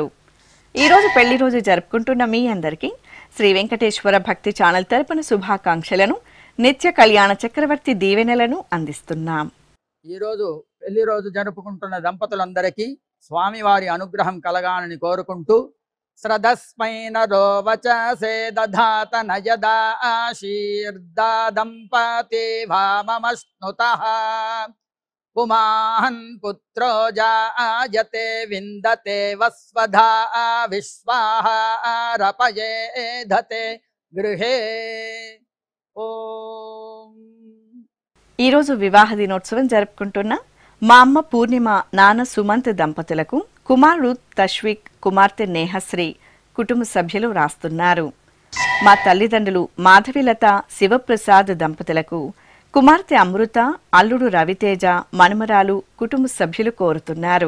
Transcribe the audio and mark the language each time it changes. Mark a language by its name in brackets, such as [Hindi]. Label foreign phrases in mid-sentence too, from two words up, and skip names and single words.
[Telugu] ఈరోజు పెళ్లి రోజు జరుపుకుంటున్న మీ అందరికీ శ్రీ వెంకటేశ్వర భక్తి ఛానల్ తరపున శుభాకాంక్షలను, నిత్య కళ్యాణ చక్రవర్తి దీవెనలను అందిస్తున్నాం. ఈరోజు పెళ్లి రోజు జరుపుకుంటున్న దంపతులందరికీ స్వామివారి అనుగ్రహం కలగాలని కోరుకుంటూ [Sanskrit] श्रदस्मै नरो वचसे दधात न यदा आशीर्दादम्पति भाममश्नुतः पुमान् पुत्रो जायते विन्दते वस्वधा विश्वाहारपयेधते गृहे ఓం. [Telugu] ఈరోజు వివాహ దినోత్సవం జరుపుకుంటున్న మా అమ్మ పూర్ణిమ నాన్న సుమంత్ దంపతులకు కుమారుడు తష్విక్ కుమార్తె నేహశ్రీ కుటుంబ సభ్యులు రాస్తున్నారు. మా తల్లిదండ్రులు మాధవిలత శివప్రసాద్ దంపతులకు కుమార్తె అమృత అల్లుడు రవితేజ మనుమరాలు కుటుంబ సభ్యులు కోరుతున్నారు.